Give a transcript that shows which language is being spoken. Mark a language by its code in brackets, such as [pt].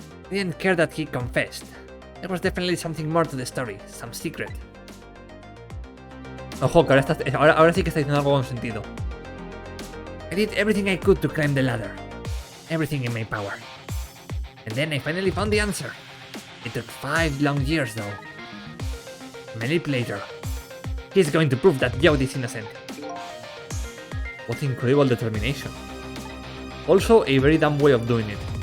[en] I didn't care that he confessed. There was definitely something more to the story, some secret. [es] Ojo, que ahora sí que está diciendo algo con sentido. [en] I did everything I could to climb the ladder. Everything in my power. And then I finally found the answer. It took 5 long years though. Manipulator. He's going to prove that Jode is innocent. What incredible determination. Also, a very dumb way of doing it.